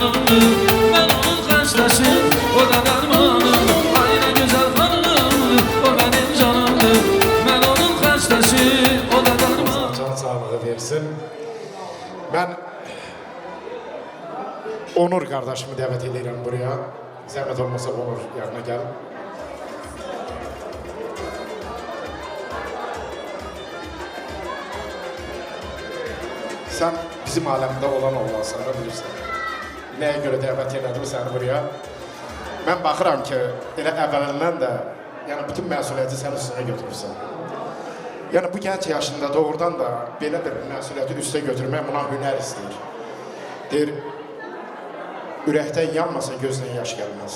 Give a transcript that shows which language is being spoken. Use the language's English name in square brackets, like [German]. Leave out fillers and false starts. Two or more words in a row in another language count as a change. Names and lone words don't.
[Azerbaijani] canımdır. Ben onun xəstəsi, o da dərmanımdır. Ay nə gözəl xanımdır, o mənim canımdır. Mən onun xəstəsi, o da dərmanımdır. Can sağlığı versin. Ben Onur kardeşimi davet edirəm buraya. Zəhmət olmasa Onur [Turkish] yanına gel. [Azerbaijani] Sen bizim alemde olan olmasan da bilirsən. Nəyə görə dəvət elədim səni buraya? Mən baxıram ki, elə əvvəlindən də yəni bütün məsuliyyəti sən üstünə götürürsən. Yəni bu gənc yaşında doğrudan da belə bir məsuliyyəti üstə götürmək buna hünər istəyir. Deyir, ürəkdən yanmasa gözdən yaş gəlməz.